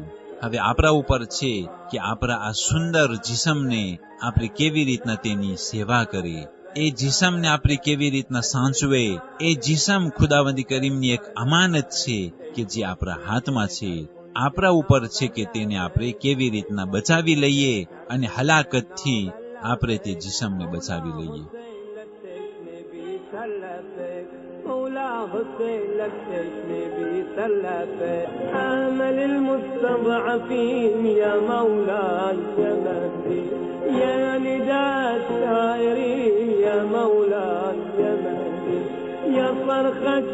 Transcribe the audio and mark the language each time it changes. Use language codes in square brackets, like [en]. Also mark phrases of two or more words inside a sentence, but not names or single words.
[gu] હવે આપણા ઉપર છે કે આપણા આ સુંદર જિસ્મને આપણે કેવી રીતના તેની સેવા કરીએ, એ જિસ્મને આપણે કેવી રીતના સાચવે. એ જિસ્મ ખુદાવંદી કરીમની એક અમાનત છે કે જે આપણા હાથમાં છે. આપણા ઉપર છે કે તેને આપણે કેવી રીતના બચાવી લઈએ અને હલાકતથી આપણે તે જિસ્મને બચાવી લઈએ. [ar] آمل المستضعفين يا مولاي يا مهدي يا نداء السائرين يا مولاي يا مهدي يا صرخة